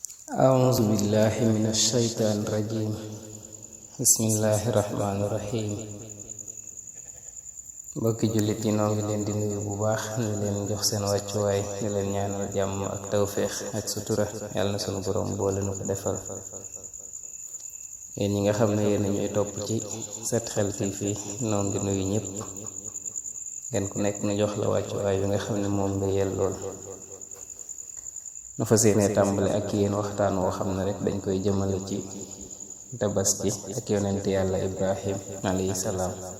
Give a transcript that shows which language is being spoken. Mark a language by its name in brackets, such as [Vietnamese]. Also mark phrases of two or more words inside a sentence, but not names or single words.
[Arabic] أعوذ بالله من الشيطان الرجيم بسم الله الرحمن الرحيم [Wolof] mbokki jullit yi noo ngi leen di nuyu bu baax ñu leen jox seen wàccuwaay di leen ñaanal jàmm ak tawféex ak sutura yàlla na sunu borom boole nu ko defal yéen ñi nga xam ne yéen ñuy topp ci Set Xel TV noo ngi nuyu ñëpp ngeen ku nekk nu jox la wàccuwaay bi nga xam ne moom nga yellool nu fas yéene tàmbale ak yéen waxtaan woo xam ne rek dañ koy jëmale ci tabaski ak yonent yàlla Ibrahim [Arabic] عليه السلام